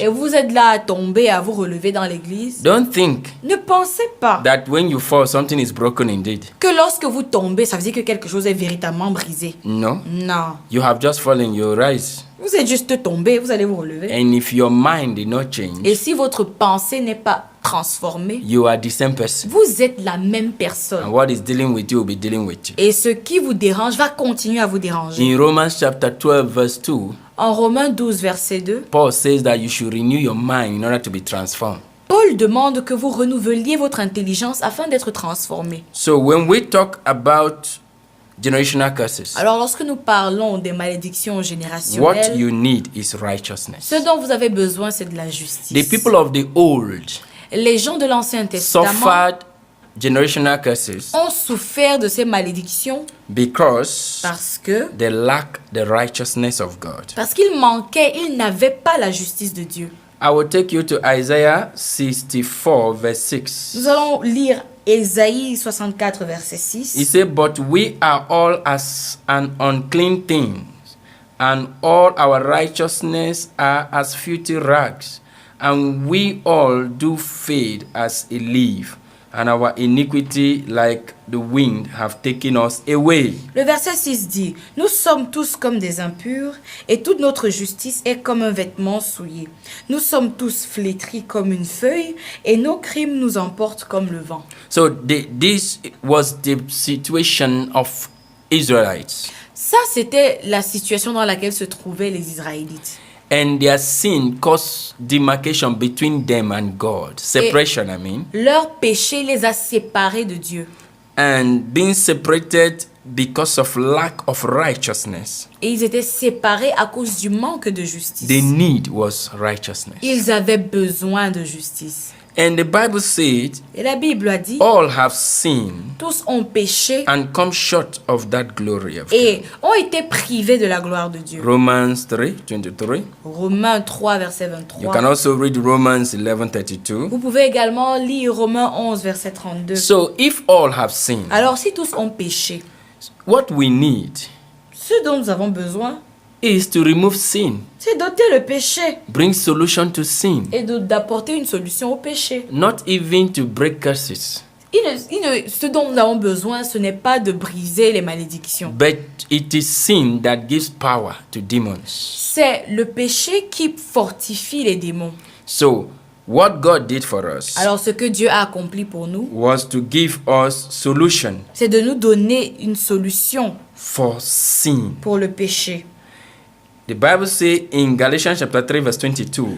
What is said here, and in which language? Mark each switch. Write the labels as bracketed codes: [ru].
[fr] et vous êtes là à tomber, à vous relever dans l'église, [en] don't think [fr] ne pensez pas [en] that when you fall something is broken indeed. [fr] que lorsque vous tombez, ça veut dire que quelque chose est véritablement brisé. [en] No. [fr] Non. [en] You have just fallen, you rise. [fr] Vous êtes juste tombé, vous allez vous relever. [en] And if your mind did not change, [fr] Et si votre pensée n'est pas transformée, [en] you are the same person. [fr] vous êtes la même [en] And [fr] personne. [en] what is dealing with you will be dealing with you. [fr] Et ce qui vous dérange va continuer à vous déranger. [en] In Romans chapter 12 verse 2, [fr] En Romains 12, verset 2, [en] Paul says that you should renew your mind in order to be transformed. [fr] Paul demande que vous renouveliez votre intelligence afin d'être transformé. [en] So when we talk about generational curses, [fr] Alors lorsque nous parlons des malédictions [en] what [fr] générationnelles, [en] you need is righteousness. [fr] ce dont vous avez besoin, c'est de la justice. [en] The people of the old [fr] Les gens de l'Ancien Testament [en] suffered generational curses [fr] ont souffert de ces malédictions [en] because [fr] parce que [en] they lack the righteousness of God. [fr] parce qu'ils manquaient, ils n'avaient pas la justice de Dieu. [en] I will take you to Isaiah 64 verse 6. [fr] Nous allons lire Ésaïe 64, verset 6. [en] He said, but we are all as an unclean thing, and all our righteousness are as filthy rags, and we all do fade as a leaf, and our iniquity like the wind have taken us away. [fr] Le verset 6 dit, « Nous sommes tous comme des impurs, et toute notre justice est comme un vêtement souillé. Nous sommes tous flétris comme une feuille, et nos crimes nous emportent comme le vent. » [en] So this was the situation of Israelites. [fr] Ça, c'était la situation dans laquelle se trouvaient les Israélites. [en] And their sin caused demarcation between them and God. Separation, I mean. [fr] Leur péché les a séparés de Dieu. [en] And being separated because of lack of righteousness. [fr] Et ils étaient séparés à cause du manque de justice. [en] The need was righteousness. [fr] Ils avaient besoin de justice. [en] And the Bible said, [fr] Et la Bible a dit, [en] all have sinned [fr] tous ont péché [en] and come short of that glory of [fr] et [en] God. [fr] ont été privés de la gloire de Dieu. [en] Romans 3:23. [fr] Romains 3, verset [en] You [fr] 23. [en] can also read Romans 11:32. [fr] Vous pouvez également lire Romains 11, verset 32. [en] So if all have sinned, [fr] Alors si tous ont péché, [en] what we need [fr] ce dont nous avons besoin, [en] is to remove sin, [fr] c'est d'ôter le péché [en] bring solution to sin, [fr] et d'apporter une solution au péché. [en] not even to break curses, [fr] Ce dont nous avons besoin, ce n'est pas de briser les malédictions. [en] but it is sin that gives power to demons. [fr] C'est le péché qui fortifie les démons. [en] So what God did for us [fr] Alors ce que Dieu a accompli pour nous, [en] was to give us solution [fr] c'est de nous donner une solution [en] for sin. [fr] pour le péché. [en] The Bible says in Galatians chapter 3 verse 22,